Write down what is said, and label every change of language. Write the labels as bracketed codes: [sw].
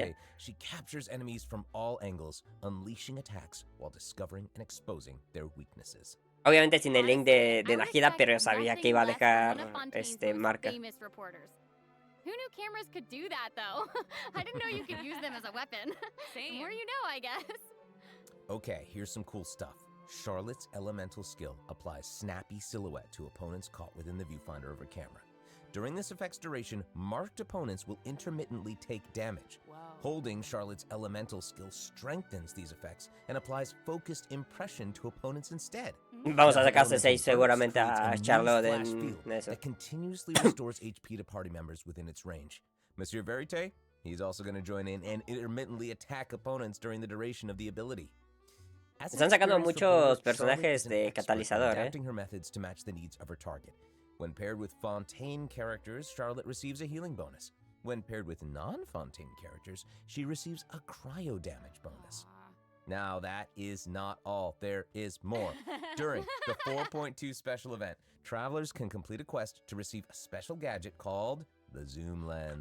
[en] Verite, she captures enemies from all angles, unleashing attacks while discovering and exposing their weaknesses. [es] Obviamente sin el link de Najida, pero yo sabía que iba a dejar marca. [en] Who knew cameras could do that, though? I didn't know you could use them as a weapon. The more you know, I guess. Okay, here's some cool stuff. Charlotte's elemental skill applies snappy silhouette to opponents caught within the viewfinder of her camera. During this effect's duration, marked opponents will intermittently take damage. Wow. Holding Charlotte's elemental skill strengthens these effects and applies focused impression to opponents instead. [es] Vamos a sacarse 6 seguramente a Charlotte [en] flash [es] en [en] field [es] eso. [en] that continuously restores HP to party members within its range. Monsieur Verite, he's also going to join in and intermittently attack opponents during the duration of the ability. [es] Están sacando muchos personajes de catalizador, [en] adapting her methods to match the needs of her target. When paired with Fontaine characters, Charlotte receives a healing bonus. When paired with non-Fontaine characters, she receives a cryo damage bonus. Now that is not all. There is more. During the 4.2 special event, travelers can complete a quest to receive a special gadget called the zoom lens.